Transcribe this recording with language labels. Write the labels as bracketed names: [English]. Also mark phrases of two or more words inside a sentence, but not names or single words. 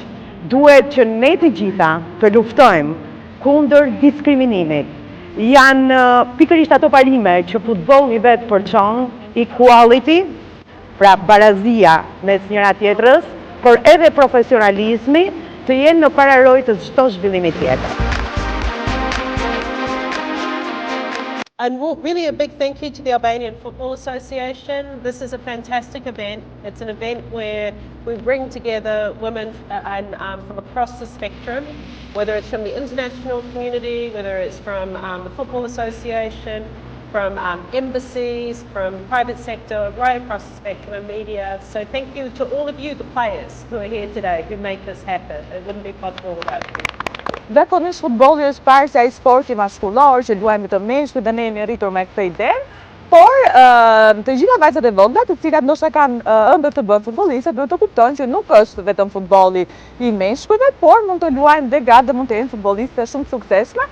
[Albanian] Duhet që ne të gjitha të luftojmë kundër diskriminimit. Janë pikërisht ato parime që futbolli vetë përçon, equality, pra barazia mes njëra tjetrës, por edhe profesionalizmi të jenë në pararojë të çdo zhvillimi tjetër. [English] And really a big thank you to the Albanian Football Association. This is a fantastic event. It's an event where we bring together women from across the spectrum, whether it's from the international community, whether it's from the Football Association, from embassies, from private sector, right across the spectrum of media. So thank you to all of you, the players who are here today, who make this happen. It wouldn't be possible without you. [Albanian] Zakonisht futbolli është parë se ai sporti maskullor që luajmë të meshkujt dhe ne jemi rritur me këtë ide, por të gjitha vajzat e vogla, të cilat ndoshta kanë ëndër të bëhen futbolliste, duhet të kuptojnë që nuk është vetëm futbolli i meshkujve, por mund të luajnë dhe gratë dhe mund të jenë futbolliste shumë suksesshme.